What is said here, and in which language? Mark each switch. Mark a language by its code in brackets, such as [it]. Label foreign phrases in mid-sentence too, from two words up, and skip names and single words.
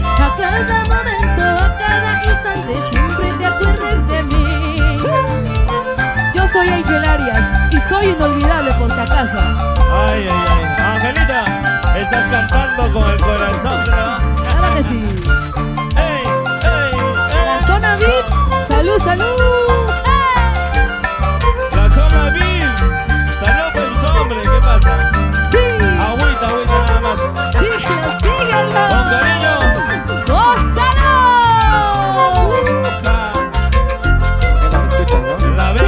[es] A cada momento, a cada instante, siempre te acuerdes de mí. Yo soy Angel Arias y soy inolvidable por si acaso. Ay, ay, ay. Angelita, estás cantando con el corazón, ¿no? Claro que sí. ¡Ey, ey, La ey! zona VIP, salud, salud. La zona VIP. Salud por los hombres, ¿qué pasa? Sí, Agüita, agüita nada más. síguelo, Con síguelo. cariño. ¡Gózalo! La veo,